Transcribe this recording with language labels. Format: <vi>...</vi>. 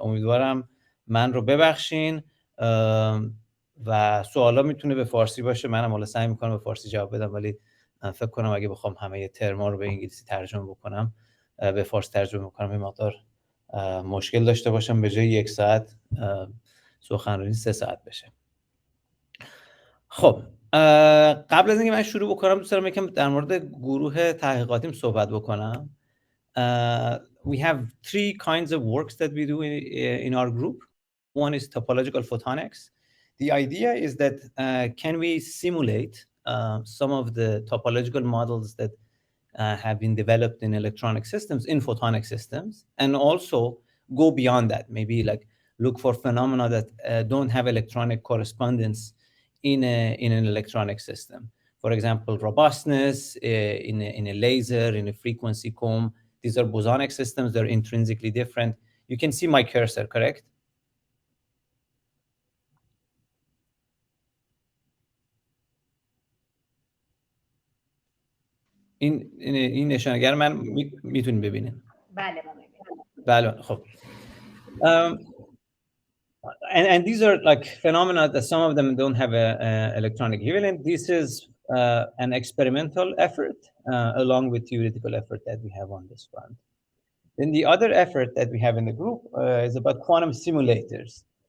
<fa>امیدوارم من رو ببخشین و سوالا میتونه به فارسی باشه، منم حالا سعی میکنم به فارسی جواب بدم، ولی فکر کنم اگه بخوام همه ترما رو به انگلیسی ترجمه بکنم، به فارسی ترجمه بکنم، یه مقدار مشکل داشته باشم، به جای 1 ساعت سخنرانی 3 ساعت بشه. خب قبل از اینکه من شروع بکنم دوست دارم یکم در مورد گروه تحقیقاتیم صحبت بکنم.</fa> <en>We have 3 kinds of works that we do in our group. One is Topological Photonics. The idea is that can we simulate some of the topological models that have been developed in electronic systems, in photonic systems, and also go beyond that. Maybe like look for phenomena that don't have electronic correspondence in an electronic system. For example, robustness in a laser, in a frequency comb. These are bosonic systems. They're intrinsically different. You can see my cursor, correct?</en> <fa>این نشانگر من میتونید ببینید. بله ما میبینیم. بله خب.</fa> <en>And these are like phenomena that some of them don't have a electronic equivalent. This is an experimental effort along with theoretical effort that we have on this front. Then the other effort that we have in the group is about quantum simulators.</en>